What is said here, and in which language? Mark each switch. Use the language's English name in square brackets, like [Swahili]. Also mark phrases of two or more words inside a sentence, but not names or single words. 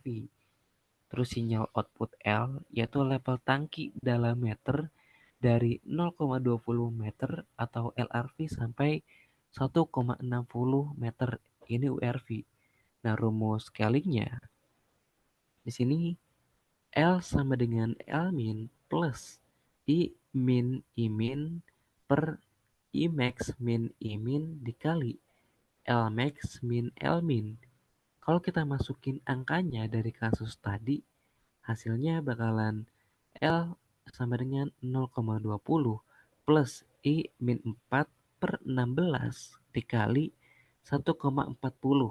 [Indonesian] Terus sinyal output L yaitu level tangki dalam meter dari 0,20 meter atau LRV sampai 1,60 meter. Ini URV. Nah, rumus scalingnya di sini L sama dengan L min plus I min I min per I max min I min dikali L max min L min. Kalau kita masukin angkanya dari kasus tadi, hasilnya bakalan L sama dengan 0,20 plus I min 4 per 16 dikali 1,40.